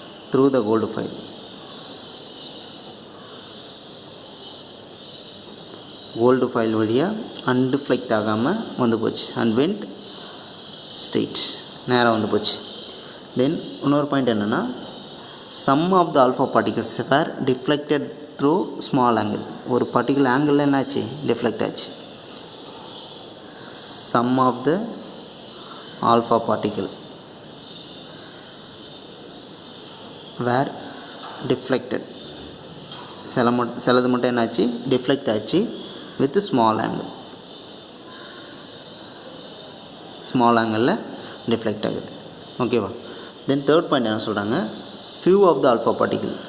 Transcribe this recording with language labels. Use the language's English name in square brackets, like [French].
[English] through the gold foil. [Tamil] Gold foil வழியாக undeflect ஆகாமல் வந்து போச்சு [English] and went straight, [Tamil] நேராக வந்து போச்சு. தென் இன்னொரு பாயிண்ட் என்னென்னா, [English] some of the alpha particles were deflected through small angle. [Tamil] ஒரு பர்டிகுலர் ஆங்கிளில் என்னாச்சு, டிஃப்ளெக்ட் ஆச்சு. [English] some of the alpha particle were deflected. [Tamil] சிலது மட்டும் என்னாச்சு, டிஃப்ளெக்ட் ஆச்சு [English] With small angle. [Tamil] ஸ்மால் ஆங்கிளில் டிஃப்ளெக்ட் ஆகுது. ஓகேவா. தென் தேர்ட் பாயிண்ட் என்ன சொல்கிறாங்க, [English] Few of the alpha particle.